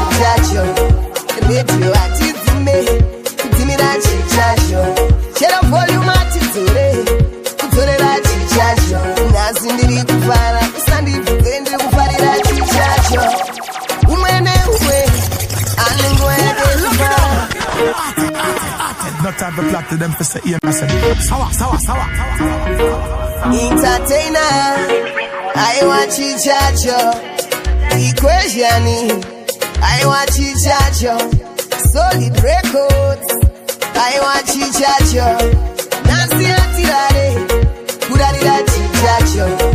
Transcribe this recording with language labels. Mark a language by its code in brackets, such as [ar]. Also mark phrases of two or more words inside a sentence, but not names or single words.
[sn] Chacho, radio hatidzime, kudzimira chichacho. Chero volume hatidzore, kudzorera chichacho. Nhasi ndiri kufara, usandibvunze ndiri kufarira chichacho. Umwe neumwe, ane nguva yake yekufara. [en] No time for plot to them for say, yeah, I said, [sw] sawa, sawa, sawa. [sn] Entertainer, aiwa chichacho. Equation, aiwa chichacho. Solid Records, aiwa chichacho. Nancy Atirare, kurarira chichacho.